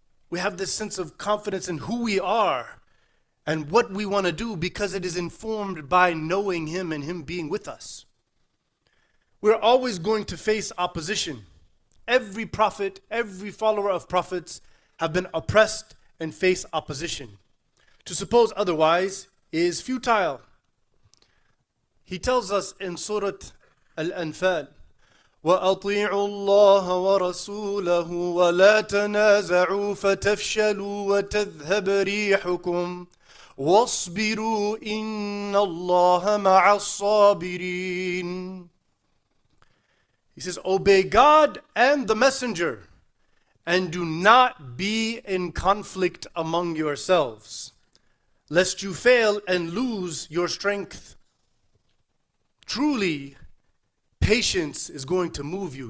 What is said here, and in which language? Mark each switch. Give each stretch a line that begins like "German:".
English: We have this sense of confidence in who we are and what we want to do because it is informed by knowing Him and Him being with us. We're always going to face opposition. Every prophet, every follower of prophets have been oppressed and face opposition. To suppose otherwise is futile. He tells us in Surah Al-Anfal,
Arabic: وَأَطِيعُوا اللَّهَ وَرَسُولَهُ وَلَا تَنَازَعُوا فَتَفْشَلُوا وَتَذْهَبَ رِيحُكُمْ وَاصْبِرُوا إِنَّ اللَّهَ مَعَ الصَّابِرِينَ.
English: He says, obey God and the Messenger, and do not be in conflict among yourselves, lest you fail and lose your strength. Truly, patience is going to move you.